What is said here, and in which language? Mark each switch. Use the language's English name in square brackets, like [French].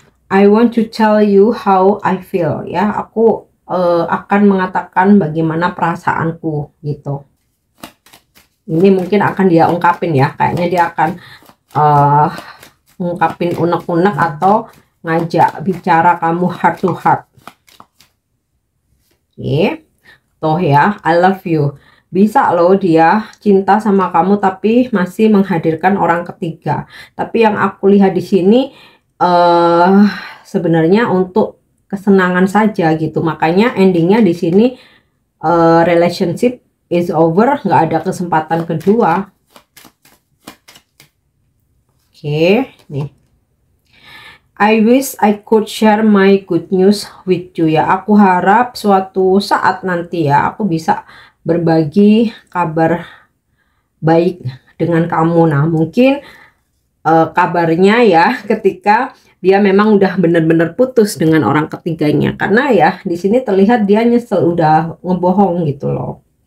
[English] I want to tell you how I feel. [Indonesian] Ya, aku akan mengatakan bagaimana perasaanku gitu. Ini mungkin akan dia ungkapin ya. Kayaknya dia akan ungkapin unek-unek atau ngajak bicara kamu [English] heart to heart. [Indonesian] Oke, toh ya, [English] I love you. [Indonesian] Bisa loh dia cinta sama kamu tapi masih menghadirkan orang ketiga. Tapi yang aku lihat di sini sebenarnya untuk kesenangan saja gitu. Makanya endingnya di sini [English] relationship is over, [Indonesian] nggak ada kesempatan kedua. Oke, nih. [English] I wish I could share my good news with you ya. [Indonesian] Aku harap suatu saat nanti ya aku bisa berbagi kabar baik dengan kamu. Nah, mungkin kabarnya ya ketika dia memang udah benar-benar putus dengan orang ketiganya. Karena ya di sini terlihat dia nyesel udah ngebohong gitu loh.